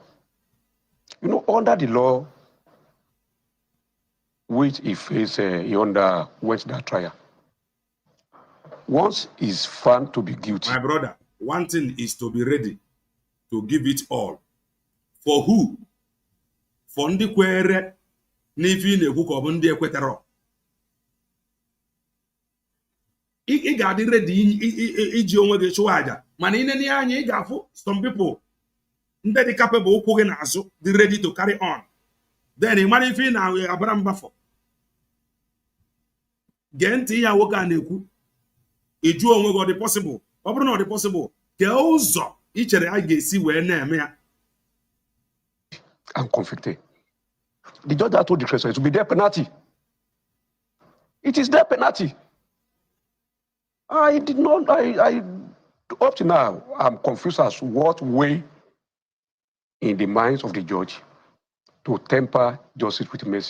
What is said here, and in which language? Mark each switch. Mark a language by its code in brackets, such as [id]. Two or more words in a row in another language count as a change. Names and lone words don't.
[en] You know, under the law, which he faced, he underwent that trial. Once he's found to be guilty. My brother, one thing is to be ready to give it all. For who? For [ig] ndị kwere n'ife na-ekwu ka ọ bụ ndị ekwetara. Ị ga-adị ready iji onwe gị chụwa aja. Mana ị anya ị ga-afụ [en] some people [ig] ndị dị capable ụkwụ gị n'azụ dị [en] ready to carry on. [ig] Then ị mara ife ị na-abara mbafọ. Gee ntị ya nwoke a na-ekwu. Ị jụọ onwe gị ọ dị possible. Ọ bụrụ na ọ dị possible, kee ụzọ ị chere a ga-esi wee na-eme ya. [en] And convicted. The judge has told the treasurer to be their penalty. It is their penalty. I Up to now, I'm confused as to what way in the minds of the judge to temper justice with mercy.